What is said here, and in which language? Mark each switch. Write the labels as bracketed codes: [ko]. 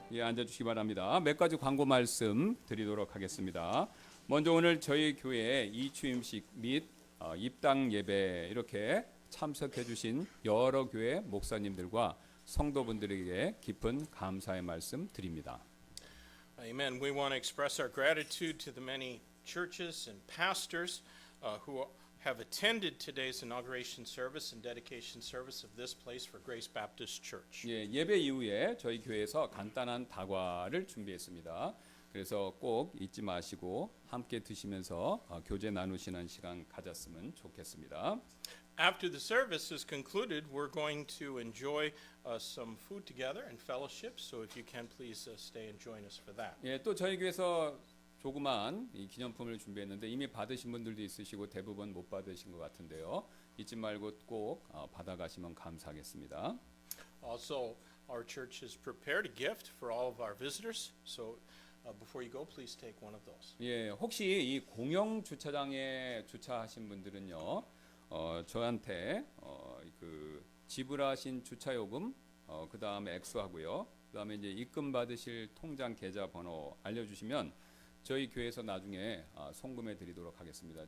[ko] 예, 앉아주시기 바랍니다. 몇 가지 광고 말씀 드리도록 하겠습니다. 먼저 오늘 저희 교회 이추임식 및 입당 예배 이렇게 참석해 주신 여러 교회 목사님들과 성도분들에게 깊은 감사의 말씀 드립니다. [en] Amen. We want to express our gratitude to the many churches and pastors who have attended today's inauguration service and dedication service of this place for Grace Baptist Church. [ko] 예, 예배 이후에 저희 교회에서 간단한 다과를 준비했습니다. 그래서 꼭 잊지 마시고 함께 드시면서 교제 나누시는 시간 가졌으면 좋겠습니다. [en] After the service is concluded, we're going to enjoy some food together and fellowship. So if you can, please stay and join us for that. [ko] 예, 또 저희 교회에서 조그만 이 기념품을 준비했는데 이미 받으신 분들도 있으시고 대부분 못 받으신 것 같은데요. 잊지 말고 꼭 받아가시면 감사하겠습니다. [en] Also, our church has prepared a gift for all of our visitors. So before you go, please take one of those. [ko] 예, 혹시 이 공영 주차장에 주차하신 분들은요, 저한테 그 지불하신 주차 요금, 그 다음에 액수하고요, 그 다음에 이제 입금 받으실 통장 계좌 번호 알려주시면 저희 교회에서 나중에 송금해 드리도록 하겠습니다.